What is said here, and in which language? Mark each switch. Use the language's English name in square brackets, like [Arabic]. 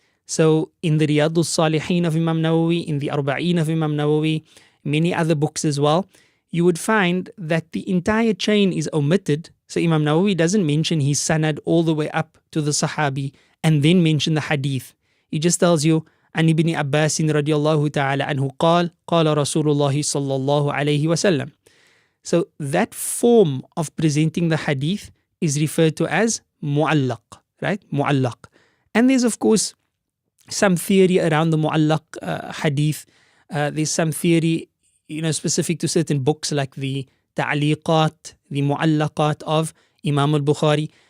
[English] So in the Riyadh al-Salihin of Imam Nawawi, in the Arba'een of Imam Nawawi, many other books as well, you would find that the entire chain is omitted. So Imam Nawawi doesn't mention his sanad all the way up to the Sahabi and then mention the hadith. He just tells you, [Arabic] عن ابن عباس رضي الله تعالى عنه قال قال رسول الله صلى الله عليه وسلم. [English] So that form of presenting the hadith is referred to as mu'allaq, right? Mu'allaq. And there's of course some theory around the mu'allaq hadith. There's some theory, specific to certain books like the ta'liqat, the mu'allaqat of Imam al-Bukhari.